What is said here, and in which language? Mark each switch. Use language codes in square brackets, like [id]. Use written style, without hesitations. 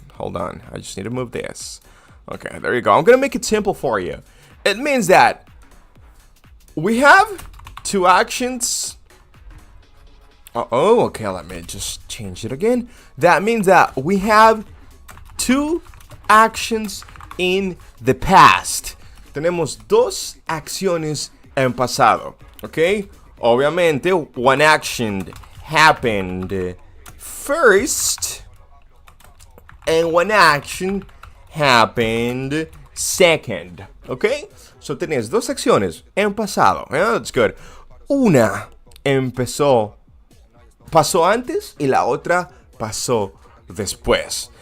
[en] Hold on, I just need to move this. Okay, there you go. I'm gonna make it simple for you. It means that we have 2 actions. Okay, let me just change it again. That means that we have 2 actions in the past. [es] Tenemos 2 acciones en pasado. [en] Okay? [es] Obviamente, [en] one action happened first, and one action happened second. Okay? [es] So tenés 2 acciones en pasado. [en] Yeah, that's good. [es] Una pasó antes y la otra pasó después.